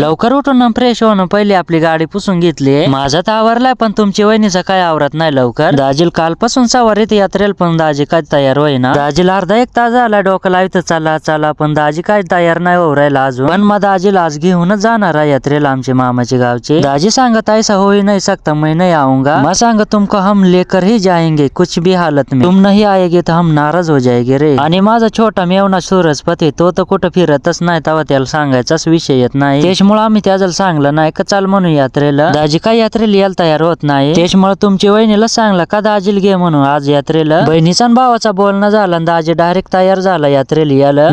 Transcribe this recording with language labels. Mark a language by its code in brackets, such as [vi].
[mr] लवकर उठून फ्रेश होऊन पहिले आपली गाडी पुसून घेतली. माझा तर आवरलाय पण तुमची वहिनीचा काय आवरत नाही लवकर. दाजील कालपासून सवारीत यात्रेला पण दाजी काय तयार होईना. दाजीला अर्धा एक तास झाला डोकं लावित चला चला पण दाजी काय तयार नाही होऊ राहिला अजून. पण मग दाजीला आज घेऊनच जाणार आहे यात्रेला आमची मामाची गावची. दाजी सांगत [hi] ऐसा हो ही नहीं सकता मैं नहीं आऊंगा. मैं सांग तुमको हम लेकर ही जाएंगे कुछ भी हालत में. तुम नहीं आएगे तो हम नाराज हो जाएंगे रे. [mr] आणि माझा छोटा मेवना सूरजपती तो तर कुठं फिरतच नाही तेव्हा त्याला सांगायचाच विषय येत नाही. त्याच्यामुळे आम्ही त्याला सांगलं नाही का चाल म्हणून यात्रेला. दाजी काय यात्रेला यायला तयार होत नाही. त्याच्यामुळे तुमची वहिनीला सांगला का दाजीला घे म्हणून आज यात्रेला. बहिणीचा भावाचा बोलणं झाला आणि दाजी डायरेक्ट तयार झाला यात्रेला यायला.